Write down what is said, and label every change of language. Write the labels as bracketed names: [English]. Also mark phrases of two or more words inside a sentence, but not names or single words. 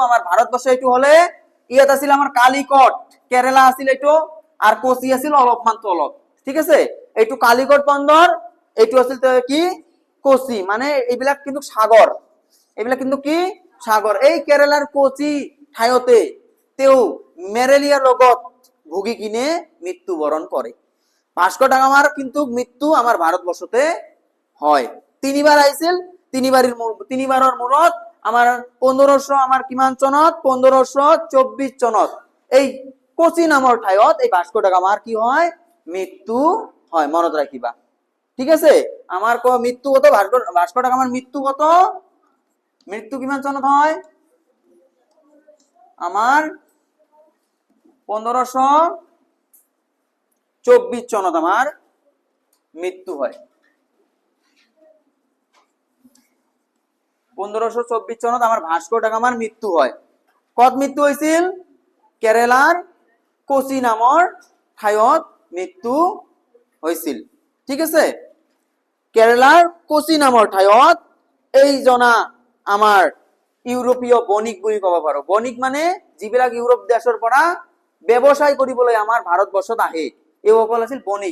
[Assamese] আমাৰ ভাৰতবৰ্ষ এইটো হলে ইয়াত আছিল আমাৰ কালিকট, কেৰালা আছিল এইটো, আর কোচি আছিল অলপমান তলত। ঠিক আছে, এইটো কালিকট বন্দর, এইটো আছিল কি কোচি, মানে এইবিলাক কিন্তু সাগর, এইবিলাক কিন্তু কি সাগর। এই কেৰালাৰ কোচি ঠাইতে তেওঁ মেলেৰিয়াৰ লগত ভুগি কিনে মৃত্যুবরণ করে। ভাস্কো দা গামাৰ কিন্তু মৃত্যু আমাৰ ভাৰতবৰ্ষতে হয়। তিনিবাৰ আহিছিল, তিনিবাৰৰ মূৰত আমাৰ 1500 আমাৰ কিমান চনত 1524 চনত এই কোচি নামৰ ঠাইত এই ভাস্কো দা গামাৰ কি হয়? মৃত্যু হয়। মনত ৰাখিবা। ঠিক আছে, আমার মৃত্যু কত? ভাস্কো দা গামার মৃত্যু কত? মৃত্যু কিমান চনত হয়? আমার 1524 চনত আমার মৃত্যু হয়। 1524 চনত আমার ভাস্কো দা গামার মৃত্যু হয়। [Bangla] কত মৃত্যু হয়েছিল? [Assamese] কেরালার কোচি নামৰ ঠাইত মৃত্যু হৈছিল। ঠিক আছে, কেৰালাৰ কোচি নামৰ ঠাইত এই জনা আমাৰ ইউৰোপীয় বণিক বুলি ক'ব পাৰো। বণিক মানে যিবিলাক ইউৰোপ দেশৰ পৰা ব্যৱসায় কৰিবলৈ আমাৰ ভাৰতবৰ্ষত আহে, এইসকল আছিল বণিক।